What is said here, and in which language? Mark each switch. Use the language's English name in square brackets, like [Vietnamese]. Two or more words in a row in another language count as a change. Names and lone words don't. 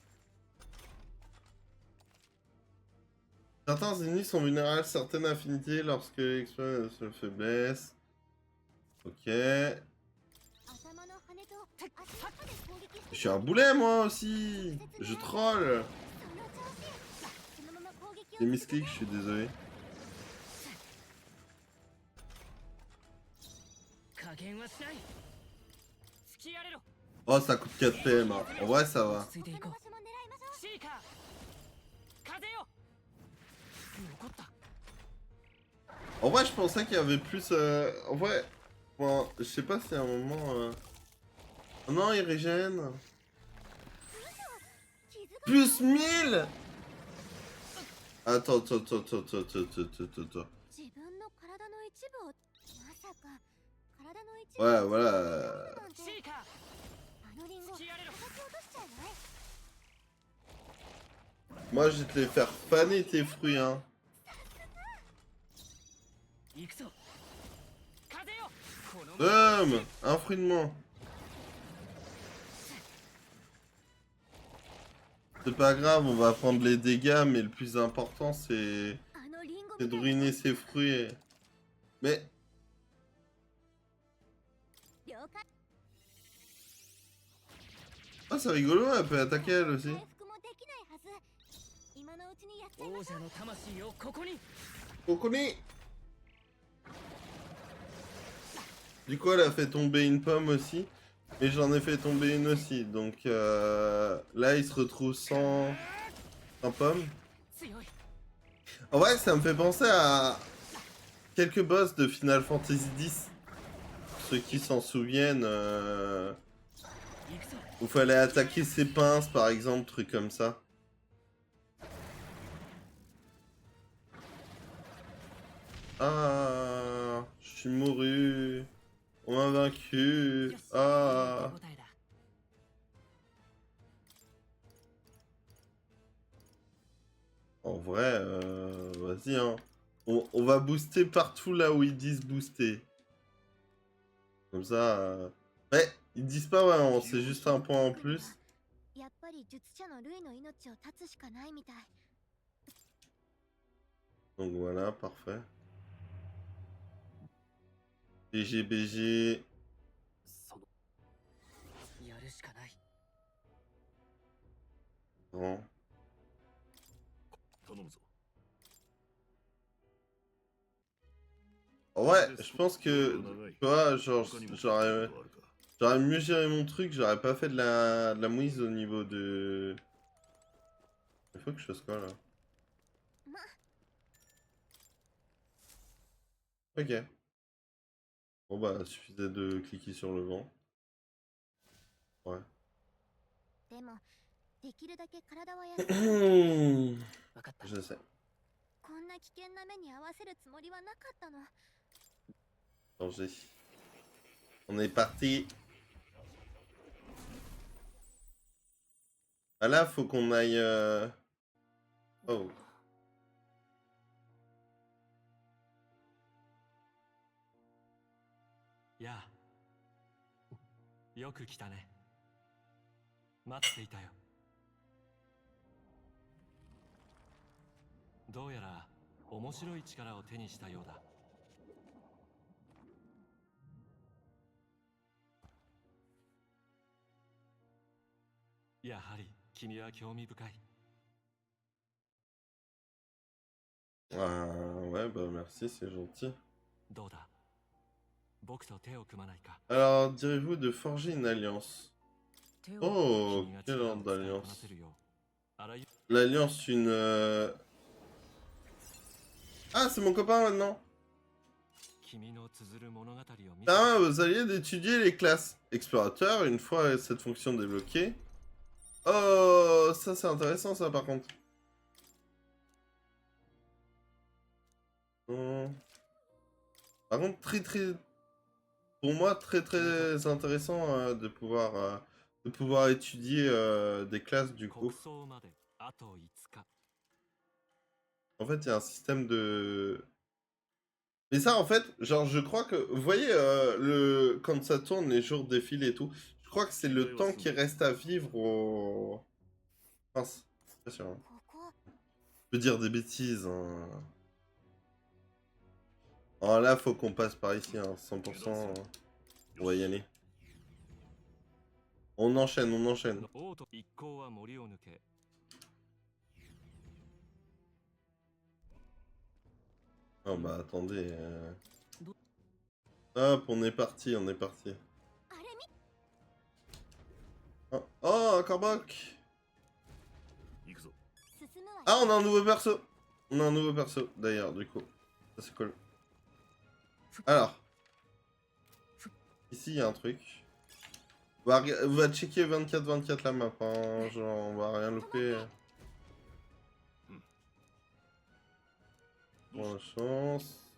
[French] Certains ennemis sont vulnérables à certaines affinités lorsque l'expérience de faiblesse. Ok. Je suis un boulet moi aussi. Je troll. J'ai misclick, je suis désolé. [Japanese] 加減はしない突き荒れろ [French] Oh, ça coûte 4 PM. Hein. En vrai, ça va. [Japanese] ついていこう他の場所も狙いましょう。シーカー風よ残った [French] En vrai, je pensais qu'il y avait plus. En vrai, bon, je sais pas si à un moment. Oh non, il régène. [Japanese] 傷が [French] Plus 1000. Attends, attends, attends, attends, attends, attends, attends, attends. [Japanese] 自分の体の一部をまさか体の一部 [French] Ouais, [Japanese] を [French] voilà. [Japanese] なんてシーカーあのリンゴ突き荒れろ叩き落としちゃうない [French] Moi, je vais te les faire faner tes fruits, hein. [Japanese] 行くぞ風よこの [French] Boum. Un fruit de moins. C'est pas grave, on va prendre les dégâts, mais le plus important, c'est [Japanese] あのリンゴ [French] de [Japanese] みたいな [French] ruiner ses fruits. Mais [Japanese] 了解 [French] ah, c'est rigolo, elle peut attaquer elle aussi. [Japanese] 回復もできないはず今のうちにやっちゃいましょう王者の魂をここに [French] Coconi. Du coup, elle a fait tomber une pomme aussi. Et j'en ai fait tomber une aussi. Donc là, il se retrouve sans pomme. [Japanese] 強い [French] En vrai, ça me fait penser à quelques boss de Final Fantasy X. Ceux qui s'en souviennent, [Japanese] 行くぞ [French] où fallait attaquer ses pinces, par exemple, trucs comme ça. Ah, je suis mouru. On m'a vaincu. [Japanese] よし [French] Ah. [Japanese] 手応えだ [French] En vrai, vas-y, hein. On va booster partout là où ils disent booster. Comme ça. Ouais, ils disent pas vraiment, c'est juste un point en plus. [Japanese] やっぱり術者のルイの命を絶つしかないみたい [French] Donc voilà, parfait. BG, BG. [Japanese] そのやるしかない [French] Bon. [Japanese] 頼むぞ [French] En vrai, je pense que, tu vois, genre, j'aurais mieux géré mon truc, j'aurais pas fait de la mouise au niveau de... Il faut que je fasse quoi, là? ま Ok. Bon bah, suffisait de cliquer sur le vent. Ouais. [Japanese] でもできるだけ体は休 [French] Je [Japanese] 分かった [French] sais. [Japanese] こんな危険な目に遭わせるつもりはなかったの [French] Danger. On est parti. Ah là, faut qu'on aille... Oh. [Japanese] やあよく来たね待っていたよどうやら面白い力を手にしたようだやはり君は興味深い [French] Ah, ouais, bah merci, c'est gentil. [Japanese] どうだ僕と手を組まないか [French] Alors, direz-vous de forger une alliance? [Japanese] 手を [French] Oh, [Japanese] 君が [French] quelle [Japanese] 力を [French] ordre [Japanese] 使いこな [French] d'alliance? [Japanese] せるようあらゆ [French] L'alliance, une... Ah, c'est mon copain maintenant. [Japanese] 君の綴る物語を見せ [French] Ah, vous alliez d'étudier les classes. Explorateur, une fois cette fonction débloquée. Oh, ça c'est intéressant ça par contre. Hmm. Par contre, pour moi, très intéressant de pouvoir étudier des classes du [Japanese] 国 [French] coup. [Japanese] 葬まであと5日 [French] En fait, il y a un système de... Mais ça, en fait, genre, je crois que... Vous voyez, quand ça tourne, les jours défilent et tout, je crois que c'est le temps qui reste à vivre au... Mince, c'est pas sûr. Hein. [Japanese] ここ [French] Je peux dire des bêtises. Hein. Alors là, faut qu'on passe par ici, hein, 100%. On va y aller. On enchaîne, on enchaîne. [Japanese] 王と一行は森を抜け [French] Oh bah attendez. Hop, on est parti, on est parti. [Japanese] あれみ [French] Oh, oh, un Corboc. [Japanese] 行くぞ。進むわよ [French] Ah, on a un nouveau perso. On a un nouveau perso, d'ailleurs, du coup. Ça, c'est cool. Alors. Ici, il y a un truc. On va checker 24-24 la map, hein. Genre, on va rien louper. Bonne chance.